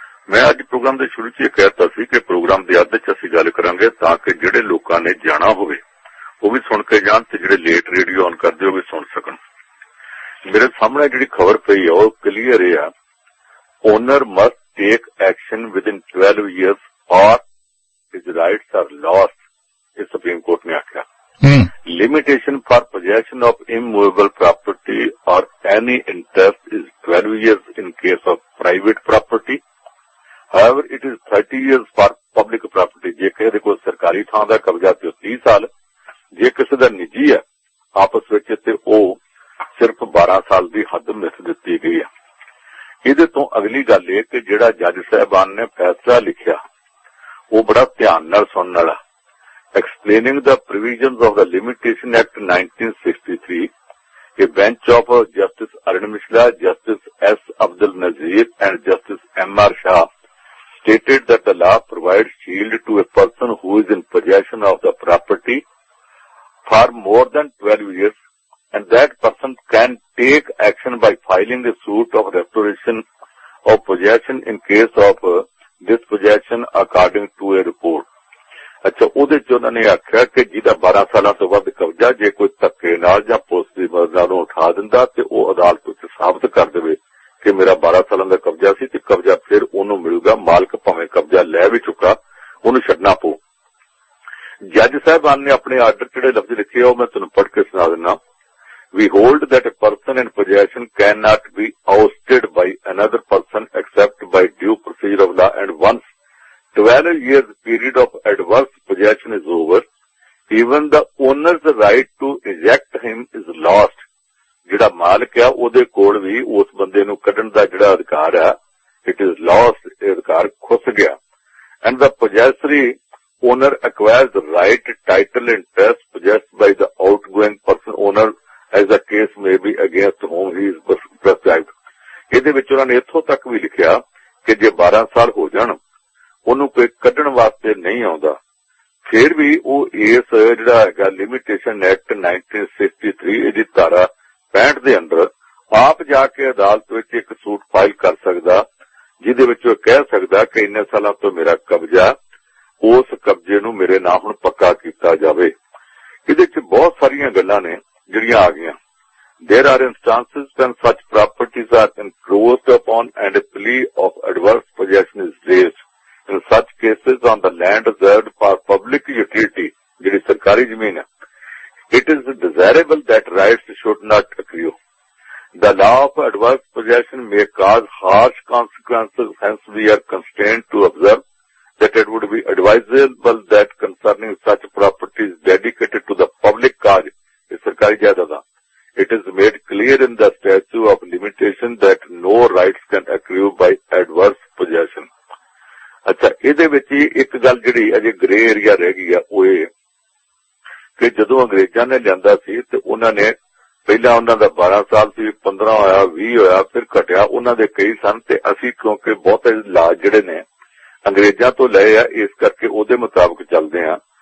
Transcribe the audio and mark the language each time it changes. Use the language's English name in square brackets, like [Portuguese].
[Punjabi] ਮੈਂ ਅੱਜ ਪ੍ਰੋਗਰਾਮ ਦੇ ਸ਼ੁਰੂ ਚ ਇਹ ਕਹਿਤਾ ਸੀ ਕਿ ਪ੍ਰੋਗਰਾਮ ਦੇ ਅੱਧ ਚ ਅਸੀਂ ਗੱਲ ਕਰਾਂਗੇ ਤਾਂ ਕਿ ਜਿਹੜੇ ਲੋਕਾਂ ਨੇ ਜਾਣਾ ਹੋਵੇ ਉਹ ਵੀ ਸੁਣ ਕੇ ਜਾਣ ਤੇ ਜਿਹੜੇ ਲੇਟ ਰੇਡੀਓ ਔਨ ਕਰਦੇ ਉਹ ਵੀ ਸੁਣ ਸਕਣ। ਮੇਰੇ ਸਾਹਮਣੇ ਜਿਹੜੀ ਖਬਰ ਪਈ ਹੈ ਉਹ ਕਲੀਅਰ ਹੈ, [English] owner must take action within 12 years or his rights are lost, [Punjabi] ਇਹ ਸੁਪਰੀਮ ਕੋਰਟ ਨੇ ਆਖਿਆ। [English] Limitation for possession of immovable property or any interest is 12 years in case of private property. However, it is 30 years for public property. [Punjabi] ਜੇ ਕਿਸੇ ਦੇ ਕੋਲ ਸਰਕਾਰੀ ਥਾਂ ਦਾ ਕਬਜ਼ਾ ਤੇ 30 ਸਾਲ, ਜੇ ਕਿਸੇ ਦਾ ਨਿੱਜੀ ਹੈ ਆਪਸ ਵਿੱਚ ਤੇ ਉਹ ਸਿਰਫ 12 ਸਾਲ ਦੀ ਹੱਦ ਮਿੱਥ ਦਿੱਤੀ ਗਈ ਹੈ। ਇਹਦੇ ਤੋਂ ਅਗਲੀ ਗੱਲ ਇਹ ਕਿ ਜਿਹੜਾ ਜੱਜ ਸਾਹਿਬਾਨ ਨੇ ਫੈਸਲਾ ਲਿਖਿਆ ਉਹ ਬੜਾ ਧਿਆਨ ਨਾਲ ਸੁਣਨ ਵਾਲਾ। [English] Explaining the provisions of the Limitation Act 1963, a bench of Justice Arun Mishra, Justice S. Abdul Nazir and Justice M.R. Shah stated that the law provides shield to a person who is in possession of the property for more than 12 years and that person can take action by filing a suit of restoration of possession in case of dispossession according to a report. [Punjabi] ਅੱਛਾ, ਉਹਦੇ ਚ ਉਹਨਾਂ ਨੇ ਆਖਿਆ ਕਿ ਜਿਹਦਾ 12 ਸਾਲਾਂ ਤੋਂ ਵੱਧ ਕਬਜ਼ਾ ਜੇ ਕੋਈ ਧੱਕੇ ਨਾਲ ਜਾਂ ਪੁਲਿਸ ਦੀ ਮਦਦ ਨਾਲ ਉਠਾ ਦਿੰਦਾ ਤੇ ਉਹ ਅਦਾਲਤ ਵਿੱਚ ਸਾਬਤ ਕਰ ਦੇਵੇ ਕਿ ਮੇਰਾ 12 ਸਾਲਾਂ ਦਾ ਕਬਜ਼ਾ ਸੀ ਤੇ ਕਬਜ਼ਾ ਫਿਰ ਉਹਨੂੰ ਮਿਲੂਗਾ। ਮਾਲਕ ਭਾਵੇਂ ਕਬਜ਼ਾ ਲੈ ਵੀ ਚੁੱਕਾ, ਉਹਨੂੰ ਛੱਡਣਾ ਪਊ। ਜੱਜ ਸਾਹਿਬਾਨ ਨੇ ਆਪਣੇ ਆਰਡਰ ਜਿਹੜੇ ਲਫ਼ਜ਼ ਲਿਖੇ ਉਹ ਮੈਂ ਤੁਹਾਨੂੰ ਪੜ੍ਹ ਕੇ ਸੁਣਾ ਦਿੰਦਾ। [English] We hold that a person in possession cannot be ousted by another person except by due procedure of law, and once 12 years period of adverse possession is over, even the owner's right to eject him is lost. [Punjabi] ਜਿਹੜਾ ਮਾਲਕ ਆ ਉਹਦੇ ਕੋਲ ਵੀ ਉਸ ਬੰਦੇ ਨੂੰ ਕੱਢਣ ਦਾ ਜਿਹੜਾ ਅਧਿਕਾਰ ਆ, [English] it is lost, [Punjabi] ਇਹ ਅਧਿਕਾਰ ਖੁੱਸ ਗਿਆ। [English] And the possessory owner acquires the right, title and trust possessed by the outgoing person owner as the case may be against whom he is prescribed. [Punjabi] ਇਹਦੇ ਵਿੱਚ ਉਹਨਾਂ ਨੇ ਇੱਥੋਂ ਤੱਕ ਵੀ ਲਿਖਿਆ ਕਿ ਜੇ 12 ਸਾਲ ਹੋ ਜਾਣ ਉਹਨੂੰ ਕੋਈ ਕੱਢਣ ਵਾਸਤੇ ਨਹੀਂ ਆਉਂਦਾ, ਫਿਰ ਵੀ ਉਹ ਇਸ ਜਿਹੜਾ ਹੈਗਾ ਲਿਮਿਟੇਸ਼ਨ ਐਕਟ 1963 ਇਹਦੀ ਧਾਰਾ 65 ਦੇ ਅੰਦਰ ਆਪ ਜਾ ਕੇ ਅਦਾਲਤ ਵਿੱਚ ਇੱਕ ਸੂਟ ਫਾਈਲ ਕਰ ਸਕਦਾ, ਜਿਹਦੇ ਵਿੱਚ ਉਹ ਕਹਿ ਸਕਦਾ ਕਿ ਇੰਨੇ ਸਾਲਾਂ ਤੋਂ ਮੇਰਾ ਕਬਜ਼ਾ, ਉਸ ਕਬਜ਼ੇ ਨੂੰ ਮੇਰੇ ਨਾਂ ਹੁਣ ਪੱਕਾ ਕੀਤਾ ਜਾਵੇ। ਇਹਦੇ ਚ ਬਹੁਤ ਸਾਰੀਆਂ ਗੱਲਾਂ ਨੇ ਜਿਹੜੀਆਂ ਆ ਗਈਆਂ। [English] There are instances when such properties are encroached upon and a plea of adverse possession is raised. In such cases on the land reserved for public utility, [Punjabi] ਜਿਹੜੀ ਸਰਕਾਰੀ ਜ਼ਮੀਨ ਹੈ, [English] it is desirable that rights should not accrue. The law of adverse possession may cause harsh consequences, hence we are constrained to observe that it would be advisable that concerning such properties dedicated to the public cause, it is made clear in the statute of limitation that no rights can accrue by adverse possession. [Punjabi] अच्छा, ਇਹਦੇ ਵਿੱਚ ਇੱਕ ਗੱਲ ਜਿਹੜੀ ਅਜੇ grey area ਰਹਿ ਗਈ ਆ ਉਹ ਇਹ ਕਿ ਜਦੋਂ ਅੰਗਰੇਜ਼ਾਂ ਨੇ ਲਿਆਂਦਾ ਸੀ ਤੇ ਉਹਨਾਂ ਨੇ ਪਹਿਲਾਂ ਉਹਨਾਂ ਦਾ 12 ਸਾਲ ਸੀ, 15 ਹੋਇਆ, 20 ਹੋਇਆ, ਫਿਰ ਘਟਿਆ, ਉਹਨਾਂ ਦੇ ਕਈ ਸਨ ਤੇ ਅਸੀਂ ਕਿਉਂਕਿ ਬਹੁਤੇ ਲਾਜ ਜਿਹੜੇ ਨੇ ਅੰਗਰੇਜ਼ਾਂ ਤੋਂ ਲਏ ਆ ਇਸ ਕਰਕੇ ਉਹਦੇ ਮੁਤਾਬਕ ਚੱਲਦੇ ਆ।